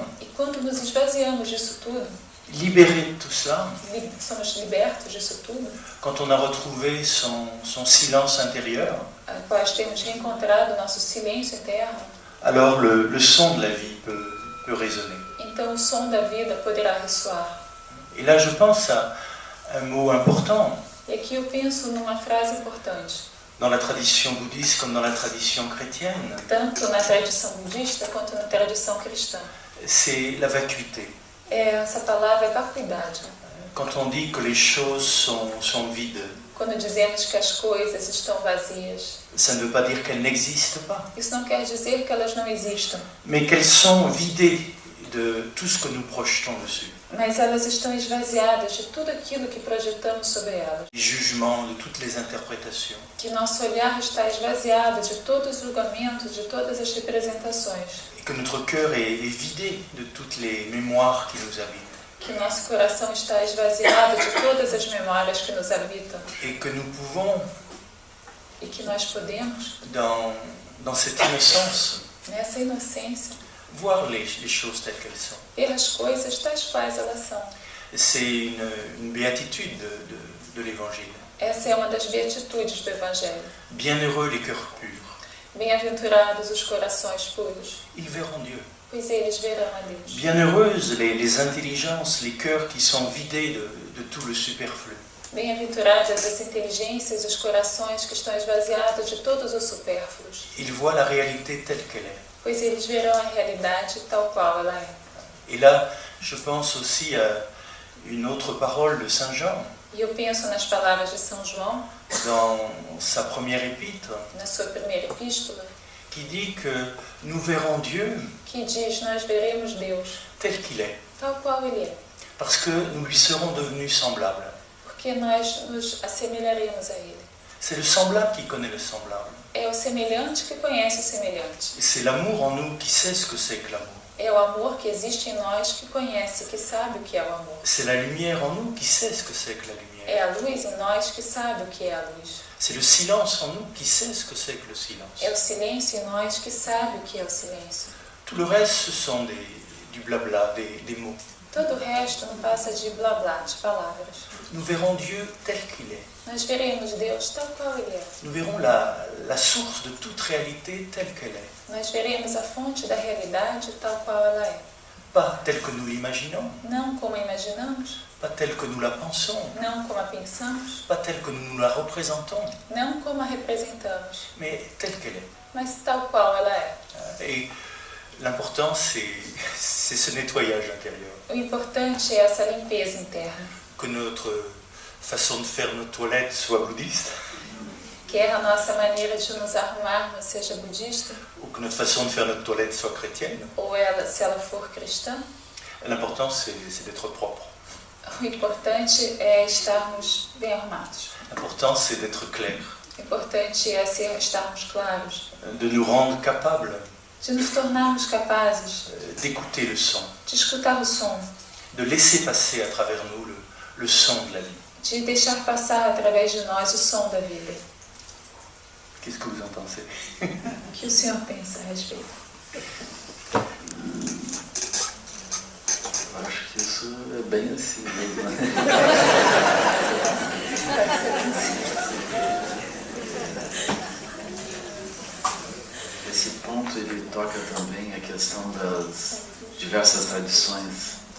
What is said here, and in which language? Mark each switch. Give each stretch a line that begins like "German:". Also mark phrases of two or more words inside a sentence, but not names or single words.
Portuguese: E quando nos esvaziamos disso tudo,
French: libéré de tout cela,
Portuguese: somos libertos disso tudo,
French: quand on a retrouvé son silence intérieur,
Portuguese: após termos reencontrado nosso silêncio interno,
French: alors le son de la vie peut résonner.
Portuguese: então o som da vida poderá ressoar.
French: Et là, je pense à un mot important
Portuguese: E aqui eu penso numa frase importante,
French: dans la tradition bouddhiste comme dans la tradition chrétienne,
Portuguese: tanto na tradição budista quanto na tradição cristã.
French: c'est la vacuité.
Portuguese: Essa palavra é vacuidade.
French: Quand on dit que les choses sont vides,
Portuguese: Quando dizemos que as coisas estão vazias,
French: ça ne veut pas dire qu'elles n'existent pas,
Portuguese: isso não quer dizer que elas não existam,
French: mais qu'elles sont vidées de tout ce que nous projetons dessus.
Portuguese: mas elas estão esvaziadas de tudo aquilo que projetamos sobre elas.
French: Les jugements, de toutes les interprétations.
Portuguese: Que nosso olhar está esvaziado de todos os julgamentos, de todas as representações.
French: Et que notre cœur est vidé de toutes les mémoires qui nous habitent.
Portuguese: Que nosso coração está esvaziado de todas as memórias que nos habitam.
French: Et que nous pouvons,
Portuguese: E que nós podemos,
French: dans cette innocence,
Portuguese: nessa inocência,
French: voir les choses telles qu'elles sont.
Portuguese: ver as coisas tais quais elas são.
French: C'est une béatitude de l'Évangile.
Portuguese: Essa é uma das beatitudes do Evangelho.
French: Bienheureux les cœurs purs,
Portuguese: Bem-aventurados os corações puros,
French: ils verront Dieu.
Portuguese: pois eles verão a Deus.
French: Bienheureuses les intelligences, les cœurs qui sont vidés de tout le superflu.
Portuguese: Bem-aventuradas as inteligências e os corações que estão esvaziados de todos os supérfluos,
French: Ils voient la réalité telle qu'elle est.
Portuguese: pois eles verão a realidade tal qual ela é.
French: Et là, je pense aussi à une autre parole de Saint Jean,
Portuguese: E eu penso nas palavras de São João,
French: dans sa première épître,
Portuguese: na sua primeira epístola,
French: qui dit que nous verrons Dieu
Portuguese: que diz: nós veremos Deus
French: tel qu'il est,
Portuguese: tal qual Ele é,
French: parce que nous lui serons devenus semblables.
Portuguese: porque nós nos assemelharemos a Ele.
French: C'est le semblable qui connaît le semblable.
Portuguese: É o semelhante que conhece o semelhante.
French: C'est l'amour en nous qui sait ce que c'est que l'amour.
Portuguese: É o amor que existe em nós que conhece, que sabe o que é o amor.
French: C'est la lumière en nous qui sait ce que c'est que la lumière.
Portuguese: É a luz em nós que sabe o que é a luz.
French: C'est le silence en nous qui sait ce que c'est que le silence.
Portuguese: É o silêncio em nós que sabe o que é o silêncio.
French: Tout le reste, ce sont du blabla, des mots.
Portuguese: Todo o resto não passa de blá blá, de palavras.
French: Nous verrons Dieu tel qu'il est.
Portuguese: Nós veremos Deus tal qual Ele é.
French: Nous verrons la source de toute réalité telle qu'elle est.
Portuguese: Nós veremos a fonte da realidade tal qual ela é.
French: Pas telle que nous l'imaginons,
Portuguese: Não como a imaginamos,
French: pas telle que nous la pensons,
Portuguese: não como a pensamos,
French: pas telle que nous la représentons,
Portuguese: não como a representamos,
French: mais telle qu'elle est.
Portuguese: mas tal qual ela é.
French: Et l'important, c'est ce nettoyage intérieur.
Portuguese: O importante é essa limpeza interna.
French: Que notre façon de faire nos toilettes soit bouddhiste,
Portuguese: Quer a nossa maneira de nos arrumarmos seja budista,
French: ou que notre façon de faire notre toilette soit chrétienne.
Portuguese: ou ela, se ela for cristã,
French: L'important, c'est d'être propre.
Portuguese: o importante é estarmos bem arrumados.
French: L'important, c'est d'être clair,
Portuguese: O importante é estarmos claros,
French: de nous rendre capables
Portuguese: de nos tornarmos capazes
French: d'écouter le son,
Portuguese: de escutar o som,
French: de laisser passer à travers nous le son de la vie.
Portuguese: de deixar passar através de nós o som da vida.
French: Qu'est-ce que vous en pensez?
Portuguese: O que o Senhor pensa a respeito? Eu acho que isso é bem assim mesmo, né? Esse ponto ele toca também a questão das diversas tradições.